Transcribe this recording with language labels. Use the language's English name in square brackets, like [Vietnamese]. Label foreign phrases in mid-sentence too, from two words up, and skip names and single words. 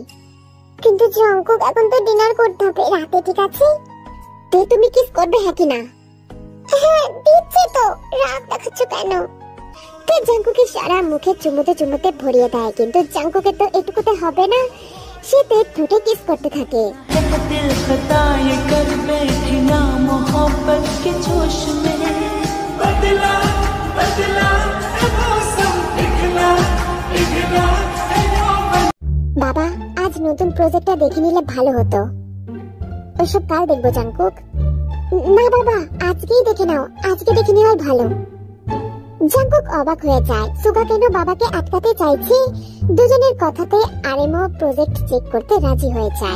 [Bangla] কিন্তু জাঙ্কুক এখন তো ডিনার করতে হবে রাতে, ঠিক আছে? তে তুমি কিস করবে হ্যাঁ কি না? হ্যাঁ দিচ্ছি তো, রাগ দেখাচ্ছ কেন? তে জাঙ্কুকে সারা মুখে চুমুতে চুমুতে ভরিয়ে দেয়, কিন্তু জাঙ্কুকে তো এটুকুতে হবে না। সে তে ঠোঁটে কিস করতে থাকে। [Hindi] दिल खता ये कर बैठी ना मोहब्बत के जोश में, बदला बदला मौसम पिघला पिघला। [Bangla] বাবা আজ নতুন প্রজেক্টটা দেখে নিলে ভালো হতো। ওসব কাল দেখবো জাঙ্কুক। না বাবা আজকেই দেখে নাও, আজকে দেখে নেওয়াই ভালো। জাঙ্কুক অবাক হয়ে যায়, সুগা কেন বাবাকে আটকাতে চাইছে। দুজনের কথাতে আরএমও প্রজেক্ট চেক করতে রাজি হয়ে যায়।